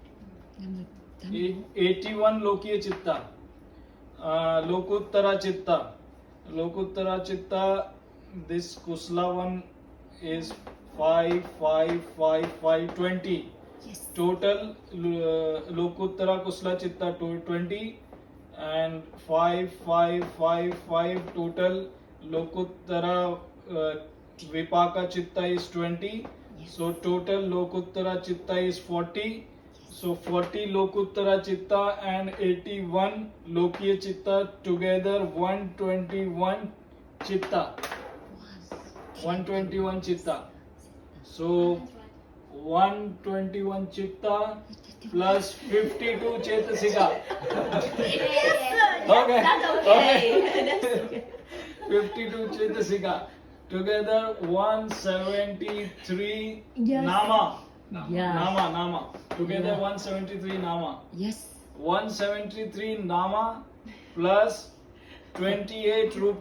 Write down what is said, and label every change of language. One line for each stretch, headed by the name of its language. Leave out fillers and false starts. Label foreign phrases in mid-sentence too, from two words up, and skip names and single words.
Pali: 81 Lokiya Chitta. Lokuttara Chitta,
English: this Kusla one is 5 20. Yes. Total
Pali: Lokuttara Kusla Chitta
English: 20 and 5 total
Pali: Lokuttara Vipaka Chitta
English: is 20. Yes. So total
Pali: Lokuttara Chitta
English: is 40. So 40
Pali: Lokuttara Chitta
English: and 81
Pali: Lokiya Chitta
English: together 121 Chitta. 121 Chitta. So 121 Chitta plus 52 Chetasika. Okay. That's okay. That's okay. 52 Chetasika. Together 173 Yes. Nama. Yeah. Nama. Together Yeah. 173 Nama. Yes. 173 Nama plus 28 Rupa.